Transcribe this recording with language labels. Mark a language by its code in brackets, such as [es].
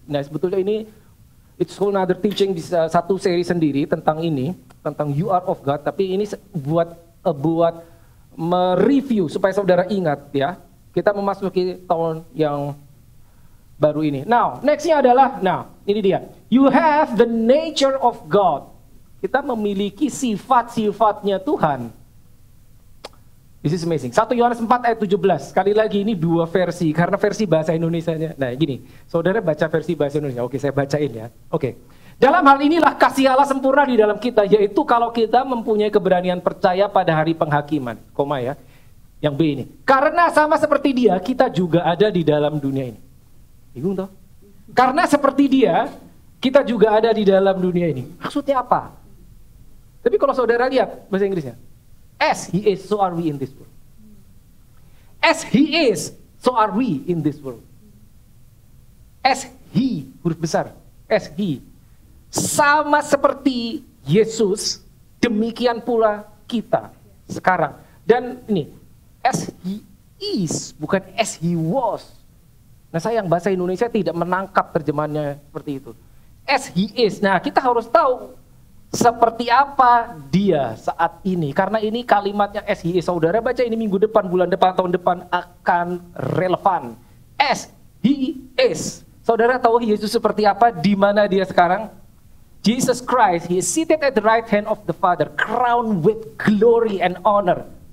[id] Nah, sebetulnya ini [en] it's whole another teaching, [id] bisa satu seri sendiri tentang ini, tentang [en] you are of God. [id] Tapi ini buat mereview supaya saudara ingat ya. Kita memasuki tahun yang baru ini. Now, nextnya adalah, ini dia. [en] You have the nature of God. [id] Kita memiliki sifat-sifatnya Tuhan. [en] This is amazing. [id] 1 Yohanes 4 ayat 17. Sekali lagi ini dua versi, karena versi bahasa Indonesianya. Nah gini, saudara baca versi bahasa Indonesia. Oke, saya bacain ya. Oke. Dalam hal inilah kasih Allah sempurna di dalam kita, yaitu kalau kita mempunyai keberanian percaya pada hari penghakiman. Koma ya. Yang B ini. Karena sama seperti dia, kita juga ada di dalam dunia ini. Bingung toh? Karena seperti dia, kita juga ada di dalam dunia ini. Maksudnya apa? Tapi kalau saudara lihat bahasa Inggrisnya. [en] As he is, so are we in this world. As he is, so are we in this world. As he, [id] huruf besar. As he. Sama seperti Yesus, demikian pula kita sekarang. Dan ini, [en] as he is, [id] bukan [en] as he was. [id] Nah sayang bahasa Indonesia tidak menangkap terjemahannya seperti itu. [en] As he is, [id] nah kita harus tahu seperti apa dia saat ini. Karena ini kalimatnya [en] as he is. [id] Saudara baca ini minggu depan, bulan depan, tahun depan akan relevan. [en] As he is. [id] Saudara tahu Yesus seperti apa, di mana dia sekarang? [en] Jesus Christ, he is seated at the right hand of the Father, crowned with glory and honor.